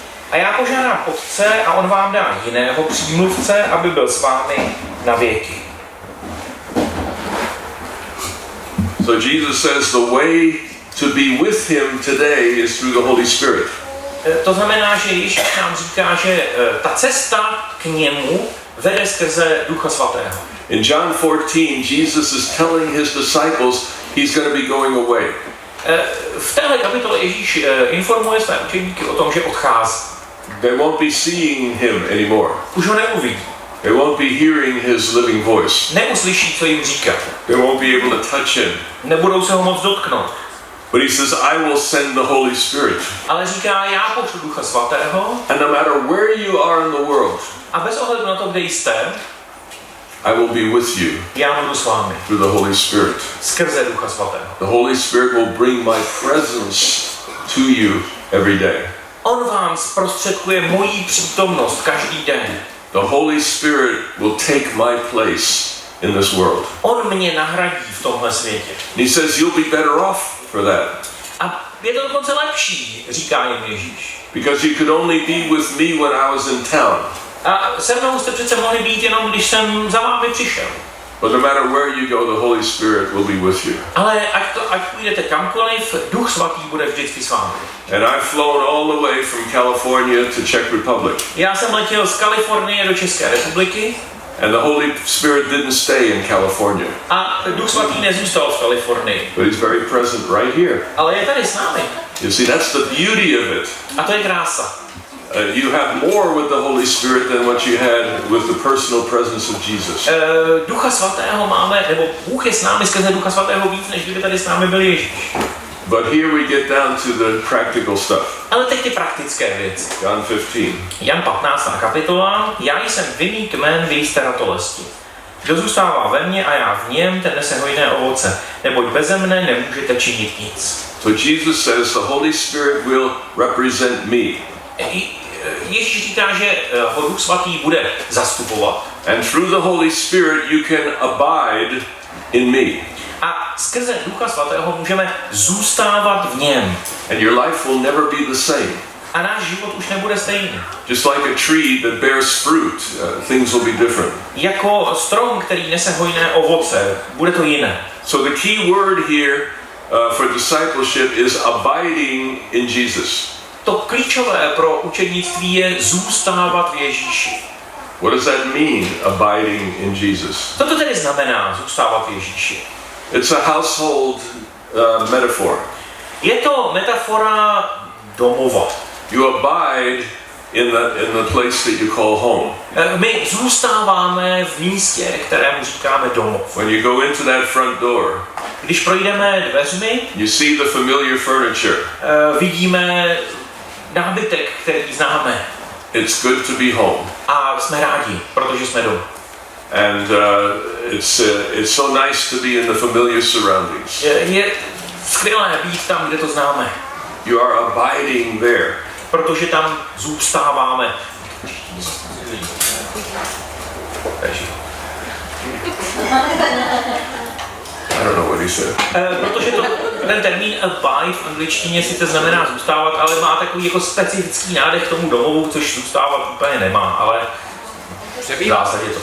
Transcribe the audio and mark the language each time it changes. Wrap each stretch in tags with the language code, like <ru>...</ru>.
<cs>A já požádám Otce a on vám dá jiného přímluvce, aby byl s vámi na věky.</cs> <en>So Jesus says the way to be with him today is through the Holy Spirit.</en> <cs>To znamená, že Ježíš nám říká, že ta cesta k němu vede skrze Ducha Svatého.</cs> <en>In John 14, Jesus is telling his disciples he's going to be going away.</en> <cs>V téhle kapitole Ježíš informuje své učeníky o tom, že odchází.</cs> <en>They won't be seeing him anymore.</en> <cs>Už ho neuvidí.</cs> <en>They won't be hearing his living voice.</en> <cs>Neuslyší, co jim říká.</cs> <en>They won't be able to touch him.</en> <cs>Nebudou se ho moc dotknout.</cs> <en>But he says, I will send the Holy Spirit.</en> <cs>Ale říká, já pošlu Ducha Svatého.</cs> <en>And no matter where you are in the world,</en> <cs>A bez ohledu na to, kde jste,</cs> <en>I will be with you</en> <cs>já budu s vámi.</cs> <en>through the Holy Spirit.</en> <cs>Skrze Ducha Svatého.</cs> <en>The Holy Spirit will bring my presence to you every day.</en> <cs>On vám zprostředkuje moji přítomnost každý den.</cs> <en>The Holy Spirit will take my place in this world.</en> <cs>On mě nahradí v tomhle světě.</cs> <en>He says you'll be better off for that.</en> <cs>A je to dokonce lepší, říká jim Ježíš.</cs> <en>Because you could only be with me when I was in town.</en> <cs>A se mnou jste přece mohli být jenom, když jsem za vámi přišel.</cs> <en>But no matter where you go, the Holy Spirit will be with you.</en> <cs>Ale ať půjdete kamkoliv, Duch Svatý bude vždycky s vámi.</cs> <en>And I've flown all the way from California to Czech Republic.</en> <cs>Já jsem letěl z Kalifornie do České republiky.</cs> <en>And the Holy Spirit didn't stay in California.</en> <cs>A Duch Svatý nezůstal v Kalifornii.</cs> <en>But he's very present right here.</en> <cs>Ale je tady s námi.</cs> <en>You see, that's the beauty of it.</en> <cs>A to je krása.</cs> <en>You have more with the Holy Spirit than what you had with the personal presence of Jesus.</en> <cs>Ducha Svatého máme, nebo Bůh je s námi skrze Ducha Svatého víc, než kdyby tady s námi byl Ježíš.</cs> <en>But here we get down to the practical stuff.</en> <cs>Ale teď ty praktické věci.</cs> <en>John 15.</en> <cs>Jan 15. kapitola. Já jsem vinný kmen v jisté ratolesti. Kdo zůstává ve mně a já v něm, ten nese hojné ovoce, neboť beze mne nemůžete činit nic.</cs> <en>So Jesus says the Holy Spirit will represent me.</en> <cs>Ježíš říká, že ho Duch Svatý bude zastupovat.</cs> <en>And through the Holy Spirit you can abide in me.</en> <cs>A skrze Ducha Svatého můžeme zůstávat v něm.</cs> <en>And your life will never be the same.</en> <cs>A náš život už nebude stejný.</cs> <en>Just like a tree that bears fruit, things will be different.</en> <cs>Jako strom, který nese hojné ovoce, bude to jiné.</cs> <en>So the key word here for discipleship is abiding in Jesus.</en> <cs>To klíčové pro učednictví je zůstávat v Ježíši.</cs> <en>What does that mean, abiding in Jesus?</en> <cs>Co to tedy znamená zůstávat v Ježíši?</cs> <en>It's a household metaphor.</en> <cs>Je to metafora domova.</cs> <en>You abide in the place that you call home.</en> <cs>My zůstáváme v místě, kterému říkáme domov.</cs> <en>When you go into that front door,</en> <cs>když projdeme dveřmi,</cs> <en>you see the familiar furniture.</en> <cs>Vidíme nábytek, který známe.</cs> <en>It's good to be home.</en> <cs>A jsme rádi, protože jsme doma.</cs> <en>And it's so nice to be in the familiar surroundings.</en> <cs>Je skvělé být tam, kde to známe.</cs> <en>You are abiding there.</en> <cs>Protože tam zůstáváme.</cs> <en>I don't know what he said.</en> <cs>Protože ten termín abide v angličtině sice znamená zůstávat, ale má takový jako specifický nádech k tomu domovu, což zůstávat úplně nemá, ale přebývá.</cs>